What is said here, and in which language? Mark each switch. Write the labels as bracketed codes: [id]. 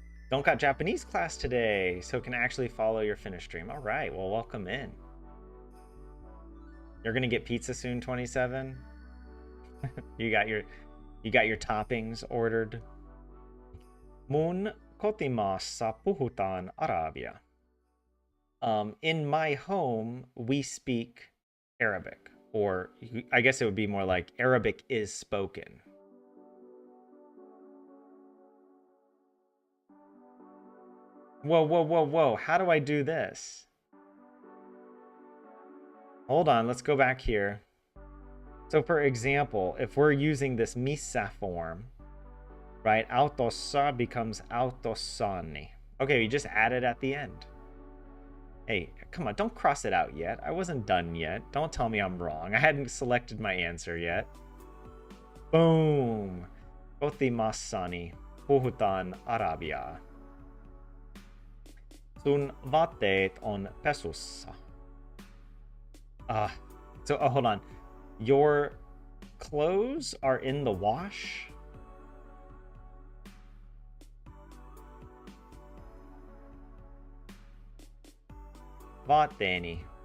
[en] Don't got Japanese class today, so can actually follow your Finnish stream. All right, well, welcome in. You're gonna get pizza soon, 27. you got your toppings ordered. [fi] Mun kotimaassa puhutaan arabia. [en] In my home, we speak Arabic, or I guess it would be more like Arabic is spoken. Whoa. How do I do this? Hold on, let's go back here. So for example, if we're using this missa form, right? Autossa becomes autossani. Okay, we just add it at the end. Hey, come on, don't cross it out yet. I wasn't done yet. Don't tell me I'm wrong. I hadn't selected my answer yet. [fi] Boom. Kotimassani puhutaan arabia. Sun vaatteet on pesussa. [en] Hold on. Your clothes are in the wash? [fi] Vaatteeni.